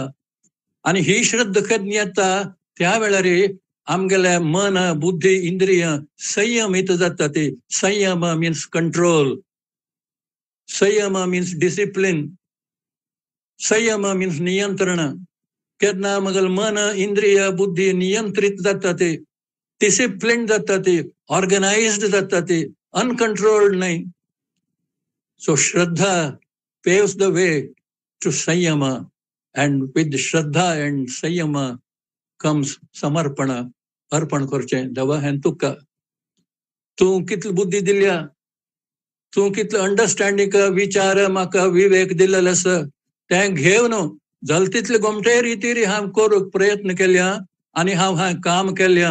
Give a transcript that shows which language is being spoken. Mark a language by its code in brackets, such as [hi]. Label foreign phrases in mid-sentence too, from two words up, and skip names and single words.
[kok] आनी ही श्रद्धा केन्ना येता त्या वेळार आमगेले मन बुद्धी इंद्रिय संयमित जाता. ते संयम मिन्स कंट्रोल. संयम मिन्स डिसिप्लिन. संयम मिन्स नियंत्रण. केन्ना मगल मन इंद्रिय बुद्धी नियंत्रित जाता ते डिसिप्लिन जाता ते ऑर्गनाइज्ड जाता ते अनकंट्रोल्ड नाही. [en] So shraddha paves the way to samyam and with shraddha and samyam comes samarpan. [kok] अर्पण करचें देवा हें तुका. तूं कितली बुद्धी दिल्या तूं कितले अंडरस्टँडींग विचार म्हाका विवेक दिलेले आसा तें घेवन जाल तितले गोमटे रितीर हांव करूंक प्रयत्न केल्या आनी हांव हां काम केल्या.